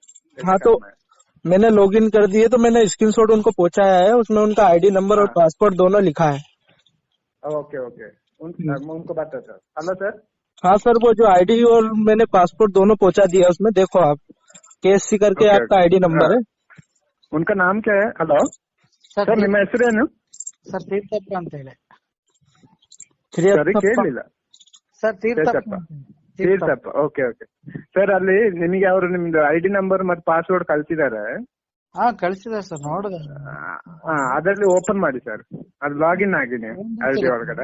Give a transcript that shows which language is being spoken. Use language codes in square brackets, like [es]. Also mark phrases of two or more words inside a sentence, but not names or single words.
[hi] हाँ तो मैंने लॉगिन कर दिए, तो मैंने स्क्रीनशॉट उनको पहुंचाया है, उसमें उनका [en] ID number [hi] और पासपोर्ट दोनों लिखा है. ओके. उनको बता सर. हेलो सर. हाँ सर, वो जो आईडी और मैंने पासपोर्ट दोनों पहुंचा दिया, उसमें देखो आप KHG करके आपका [en] ID number [hi] है. उनका नाम क्या है? हेलो [kn] ಸರ್, ನಿಮ್ಮ ಹೆಸರೇನು? ಸರ್ ತೀರ್ಥಪ್ಪ ಅಂತ ಹೇಳಿ. ಕೇಳಿಲ್ಲ ಸರ್. ತೀರ್ಥಪ್ಪ. ಓಕೆ. ಸರ್ ಅಲ್ಲಿ ನಿಮಗೆ ಅವರು ನಿಮ್ದು [en] ID number [kn] ಮತ್ತೆ ಪಾಸ್ವರ್ಡ್ ಕಳ್ಸಿದ್ದಾರೆ. ಕಳ್ಸಿದ್ದಾರೆ ಸರ್, ನೋಡಿದೆ. ಅದರಲ್ಲಿ ಓಪನ್ ಮಾಡಿ ಸರ್, ಅದು ಲಾಗಿನ್ ಆಗಿದೆ ಐಡಿ ಒಳಗಡೆ.